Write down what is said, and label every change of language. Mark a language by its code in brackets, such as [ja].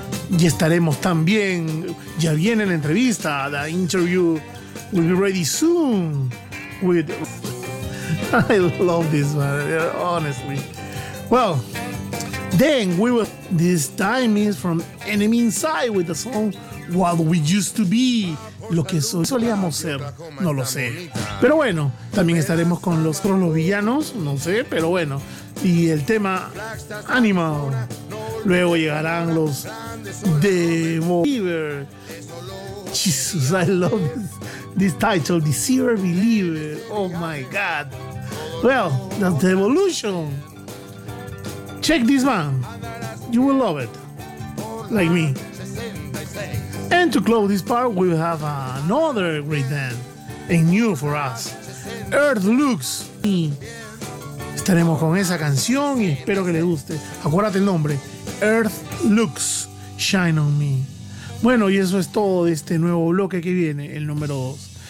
[es] Y estaremos también, ya viene la entrevista, [en] the interview will be ready soon with... I love this one, honestly. Well, then we will... This time is from Enemy Inside with the song What We Used To Be. [es] Lo que solíamos ser, no lo sé. Pero bueno, también estaremos con los villanos, no sé, pero bueno. Y el tema Animal. Luego llegarán los The Believer. [en] Jesus, I love this title, Deceiver Believer. Oh my God. Well, that's The Evolution. Check this one, you will love it, like me. And to close this part, we have another great band, and new for us, Earth Lux. [es] Estaremos con esa canción y espero que le guste. Acuérdate el nombre, Earth Lux, Shine On Me. Bueno, y eso es todo de este nuevo bloque que viene, el número 2.